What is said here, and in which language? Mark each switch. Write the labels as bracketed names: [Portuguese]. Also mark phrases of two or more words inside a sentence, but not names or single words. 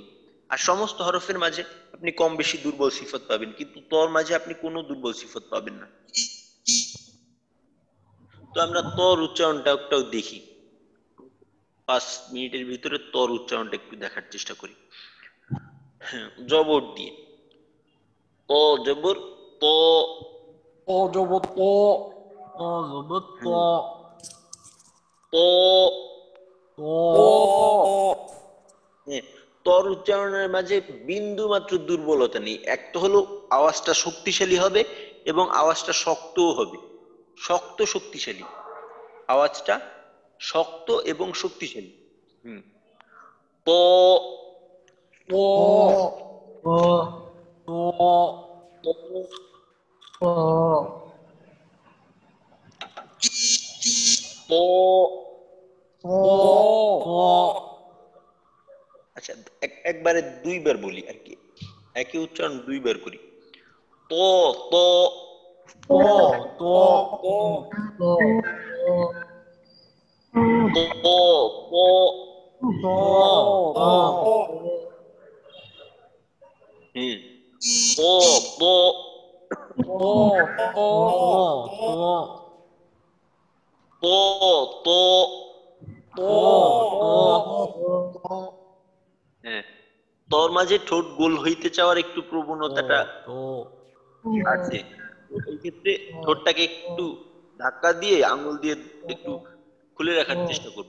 [Bangla] আর সমস্ত হরফের মাঝে আপনি কম বেশি দুর্বল সিফত পাবেন, কিন্তু তর মাঝে আপনি কোনো দুর্বল সিফত পাবেন না। তো আমরা তর উচ্চারণটা একটাও দেখি। 5 মিনিটের ভিতরে তর উচ্চারণটা একটু দেখার চেষ্টা করি। হ্যাঁ, জবর দিয়ে। ত জবর ত। ত জবর ত, ত জবর ত, ত। ত, হ্যাঁ, তর উচ্চারণের মাঝে বিন্দু মাত্র দুর্বলতা নেই। একটা হলো আওয়াজটা শক্তিশালী হবে এবং আওয়াজটা শক্তও হবে। শক্ত শক্তিশালী, আওয়াজটা শক্ত এবং শক্তিশালী। হুম ত। ত, ত, ত, ত, ত, ত। ত, ত। আচ্ছা, একবারে দুইবার বলি আর কি, একই উচ্চারণ দুইবার করি। ত, ত, ত, ত, ত, ত, ত, ত, ত, হুম ত, ত, হ্যাঁ, তর মাঝে ঠোঁট গোল হইতে চাওয়ার একটু প্রবণতাটা আছে। তো এই ক্ষেত্রে ঠোঁটটাকে একটু ধাক্কা দিয়ে আঙুল দিয়ে একটু খুলে রাখার চেষ্টা করব।